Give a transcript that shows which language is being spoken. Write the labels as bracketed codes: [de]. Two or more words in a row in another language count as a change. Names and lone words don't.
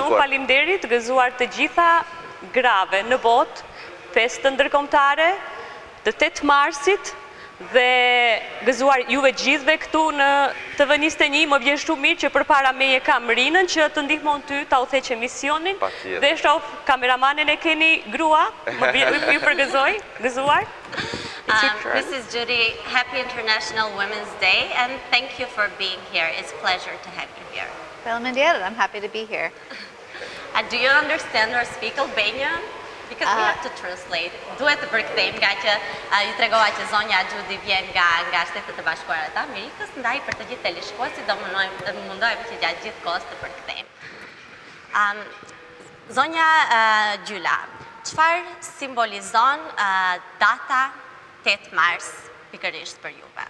[sq] Shumë faleminderit, gëzuar të gjitha grave në botë, festë ndërkombëtare të 8 Marsit dhe gëzuar juve gjithve këtu në TV21. Më vjen shumë mirë që përpara meje kam Rinën që të ndihmon ty ta udhëheq emisionin. Dhe shoh kameramanin e keni Grua, më vjen ju përgëzoj, gëzuar. [en] Mrs. Judy, happy International Women's Day and thank you for being here. It's a pleasure to have you here. Faleminderit, I'm happy to be here. Do you understand or speak Albanian? Because we have to translate. [sq] Duhet të përkthejmë nga që ju tregova që zonja Judy vjen nga Shtetet e Bashkuara të Amerikës, ndaj për të gjithë teleshikuesit do mundohemi që gjatë gjithë kohës të përkthejmë. Zonja Gjyla, çfarë simbolizon data 8 Mars pikërisht për juve?